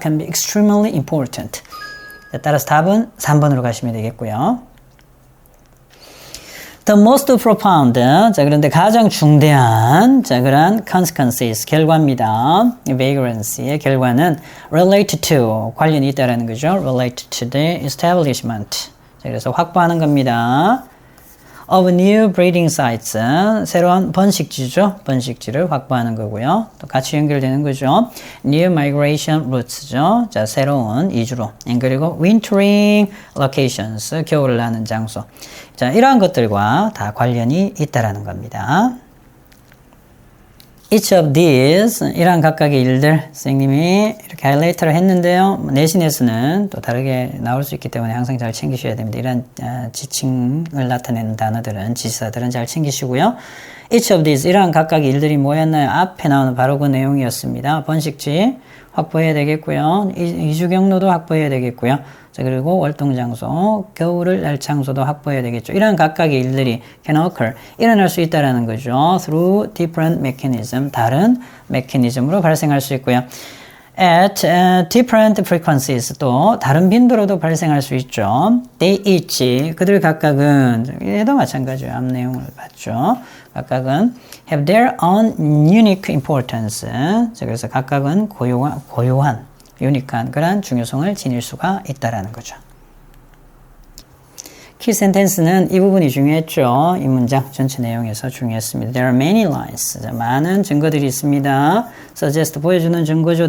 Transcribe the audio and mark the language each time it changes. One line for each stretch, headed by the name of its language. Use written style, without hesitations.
English: can be extremely important.
Korean: 자, 따라서 답은 3번으로 가시면 되겠고요.
English: The most profound.
Korean: 자, 그런데 가장 중대한, 자, 그런 consequences, 결과입니다. vagrancy의 결과는
English: relate to,
Korean: 관련이 있다라는 거죠.
English: relate to the establishment.
Korean: 자, 그래서 확보하는 겁니다.
English: of new breeding sites.
Korean: 새로운 번식지죠. 번식지를 확보하는 거고요. 또 같이 연결되는 거죠.
English: new migration route
Korean: 죠. 자, 새로운 이주로.
English: 그리고 wintering locations.
Korean: 겨울을 나는 장소. 자, 이러한 것들과 다 관련이 있다라는 겁니다.
English: Each of these,
Korean: 이러한 각각의 일들, 선생님이 이렇게 하이라이트를 했는데요. 내신에서는 또 다르게 나올 수 있기 때문에 항상 잘 챙기셔야 됩니다. 이런 지칭을 나타내는 단어들은, 지시사들은 잘 챙기시고요.
English: Each of these,
Korean: 이러한 각각의 일들이 뭐였나요? 앞에 나오는 바로 그 내용이었습니다. 번식지 확보해야 되겠고요. 이주 경로도 확보해야 되겠고요. 자, 그리고 월동장소, 겨울을 날 장소도 확보해야 되겠죠. 이런 각각의 일들이
English: can occur,
Korean: 일어날 수 있다는 거죠.
English: through different mechanism,
Korean: 다른 메커니즘으로 발생할 수 있고요.
English: at different frequencies,
Korean: 또 다른 빈도로도 발생할 수 있죠.
English: they each,
Korean: 그들 각각은, 얘도 마찬가지예요. 앞 내용을 봤죠. 각각은
English: have their own unique importance.
Korean: 자, 그래서 각각은 고유한 유니크한 그런 중요성을 지닐 수가 있다라는 거죠. 키 센텐스는 이 부분이 중요했죠. 이 문장 전체 내용에서 중요했습니다.
English: There are many lines.
Korean: 자, 많은 증거들이 있습니다. suggest 보여주는 증거죠.